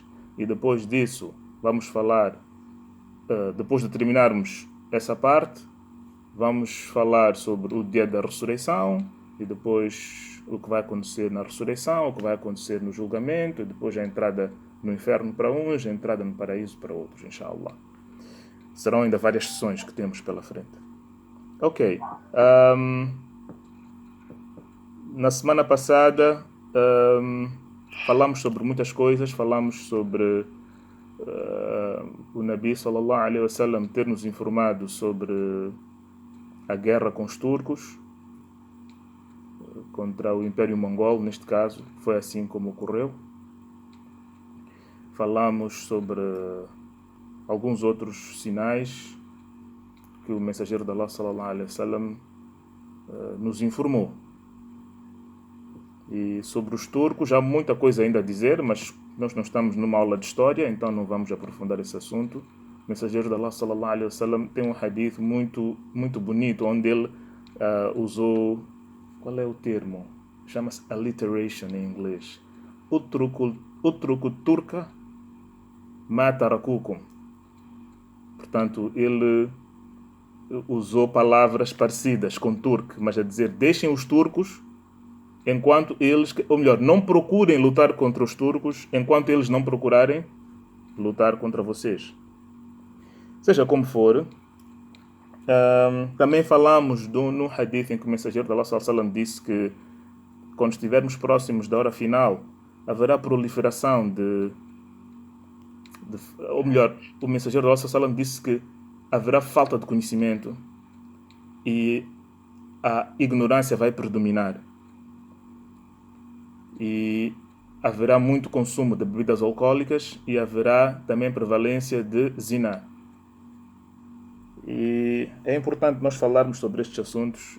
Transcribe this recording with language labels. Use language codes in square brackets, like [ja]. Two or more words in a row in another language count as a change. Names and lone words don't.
[pt] E depois disso vamos falar, depois de terminarmos essa parte, vamos falar sobre o dia da ressurreição e depois o que vai acontecer na ressurreição, o que vai acontecer no julgamento e depois a entrada no inferno para uns, a entrada no paraíso para outros, inshallah. Serão ainda várias sessões que temos pela frente. Ok. Na semana passada falamos sobre muitas coisas, falamos sobre o [ar] نبي صلى الله عليه وسلم [pt] ter nos informado sobre a guerra com os turcos contra o Império Mongol, neste caso, foi assim como ocorreu. Falamos sobre alguns outros sinais que o mensageiro de Allah [ar] صلى الله عليه وسلم [pt] nos informou. E sobre os turcos há muita coisa ainda a dizer, mas nós não estamos numa aula de história, então não vamos aprofundar esse assunto. O mensageiro de Allah [ar] صلى الله عليه وسلم [pt] tem um hadith muito bonito, onde ele usou, qual é o termo? Chama-se alliteration em inglês. [ar] اتركوا الترك ما تركوكم. [pt] Portanto, ele usou palavras parecidas com turco, mas a dizer, deixem os turcos enquanto eles, ou melhor, não procurem lutar contra os turcos enquanto eles não procurarem lutar contra vocês. Seja como for, também falamos no hadith em que o mensageiro de Allah [ar] صلى الله عليه وسلم [pt] disse que quando estivermos próximos da hora final haverá proliferação ou melhor, o mensageiro de Allah [ar] صلى الله عليه وسلم [pt] disse que haverá falta de conhecimento e a ignorância vai predominar. E haverá muito consumo de bebidas alcoólicas e haverá também prevalência de zina. E é importante nós falarmos sobre estes assuntos.